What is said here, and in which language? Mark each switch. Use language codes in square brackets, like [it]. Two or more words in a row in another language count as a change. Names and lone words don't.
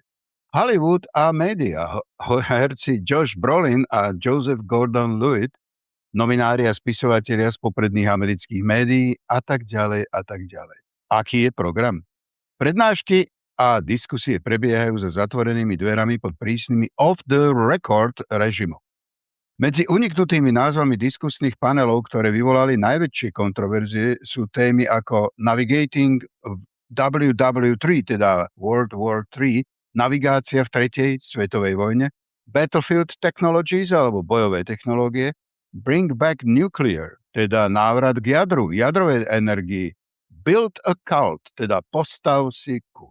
[sk] Hollywood a média, herci Josh Brolin a Joseph Gordon-Levitt, nominári a spisovatelia z popredných amerických médií a tak ďalej a tak ďalej. Aký je program? Prednášky a diskusie prebiehajú za zatvorenými dverami pod prísnymi [en] off-the-record [sk] režimom. Medzi uniknutými názvami diskusných panelov, ktoré vyvolali najväčšie kontroverzie, sú témy ako Navigating WW3, teda World War III, navigácia v tretej svetovej vojne, Battlefield Technologies alebo bojové technológie, Bring Back Nuclear, teda návrat k jadru, jadrovej energii, Build a Cult, teda postav si kult.